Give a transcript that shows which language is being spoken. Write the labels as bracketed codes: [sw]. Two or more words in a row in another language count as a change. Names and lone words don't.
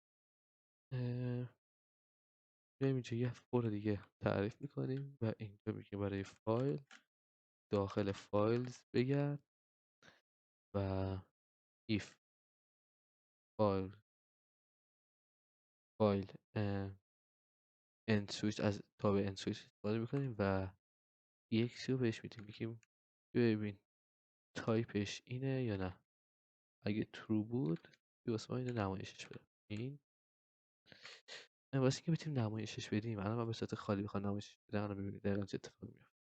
[fa] بیایم اینجا یه فور دیگه تعریف میکنیم و اینجا میگیم برای فایل داخل فایلز بگرد و if فایل [en] end switch، [fa] از تابع [en] end switch [fa] استفاده میکنیم و یک رو بهش میدیم، میگیم ببین تایپش اینه یا نه. اگه true بود واسه ما اینو نمایشش بده. این واسه اینکه بتونیم نمایشش بدیم، الان من به صورت خالی بخوام نمایشش بدم، الان ببینید دقیقاً چه اتفاقی میفته.